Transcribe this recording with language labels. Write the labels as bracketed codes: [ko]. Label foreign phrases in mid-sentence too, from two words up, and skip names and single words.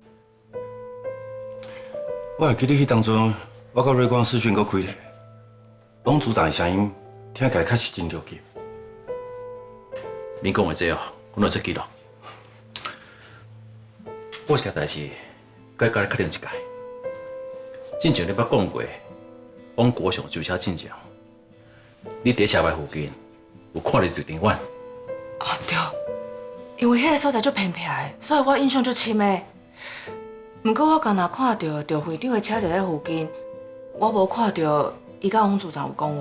[nan] 我会记得迄当阵，我甲瑞光视讯搁开咧，王组长的声音听起来确实真着急。免讲话这哦，我拢做记录。我有一件代志，该甲你确认一下。之前你捌讲过，往国上救车进前，你伫车牌附近有看到对林婉。哦对，因为迄个所在足偏僻的，所以我印象足深的。不过我刚若看到赵会长的车伫咧附近，我无看到伊甲王组长有讲话。